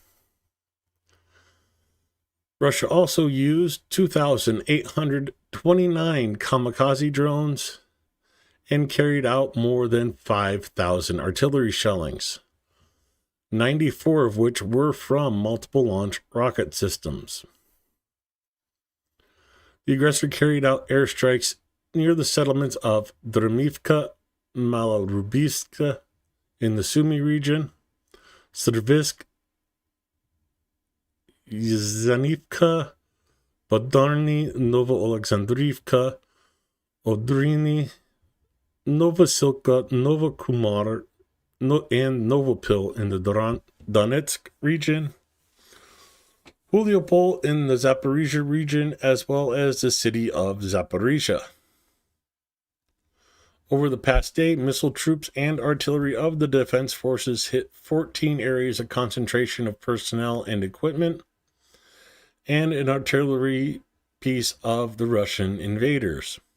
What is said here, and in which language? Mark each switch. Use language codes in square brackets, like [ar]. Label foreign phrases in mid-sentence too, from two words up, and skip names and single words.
[en] Russia also used 2,829 kamikaze drones and carried out more than 5,000 artillery shellings, 94 of which were from multiple launch rocket systems. The aggressor carried out airstrikes near the settlements of Drimivka, Malorubivska in the Sumy region, Servisk, Zanivka, Badarny, Novoalexandrivka, Odriny, Novosilka, Novokumar, and Novopil in the Donetsk region, Huliopol in the Zaporizhia region, as well as the city of Zaporizhia. Over the past day, missile troops and artillery of the defense forces hit 14 areas of concentration of personnel and equipment, and an artillery piece of the Russian invaders.